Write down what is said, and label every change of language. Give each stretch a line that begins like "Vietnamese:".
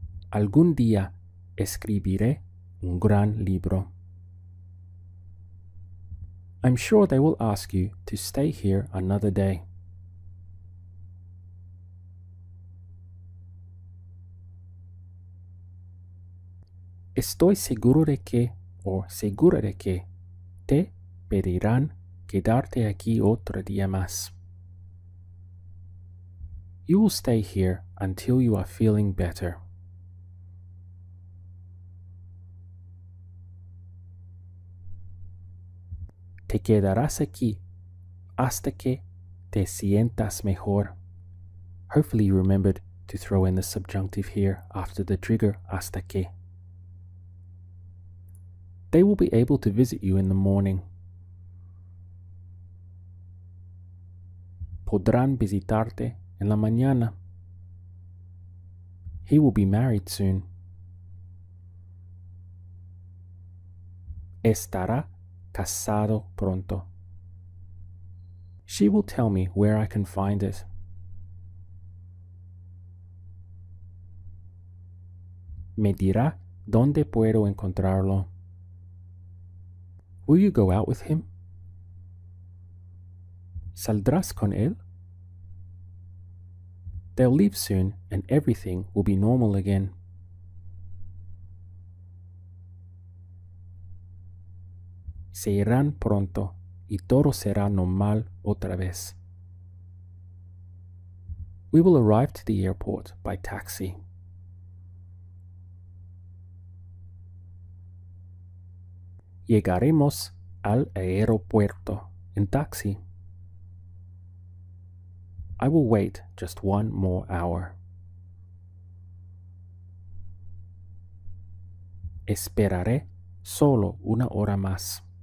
Spanish: Algún día escribiré un gran libro.
English: I'm sure they will ask you to stay here another day.
Spanish: Estoy seguro de que, o segura de que, te pedirán quedarte aquí otro día más.
English: You will stay here until you are feeling better.
Spanish: Te quedarás aquí hasta que te sientas mejor.
English: Hopefully you remembered to throw in the subjunctive here after the trigger hasta que. They will be able to visit you in the morning.
Spanish: Podrán visitarte en la mañana.
English: He will be married soon.
Spanish: Estará casado pronto.
English: She will tell me where I can find it.
Spanish: Me dirá dónde puedo encontrarlo.
English: Will you go out with him?
Spanish: ¿Saldrás con él?
English: They'll leave soon and everything will be normal again.
Spanish: Se irán pronto y todo será normal otra vez.
English: We will arrive to the airport by taxi.
Spanish: Llegaremos al aeropuerto en taxi.
English: I will wait just one more hour.
Spanish: Esperaré solo una hora más.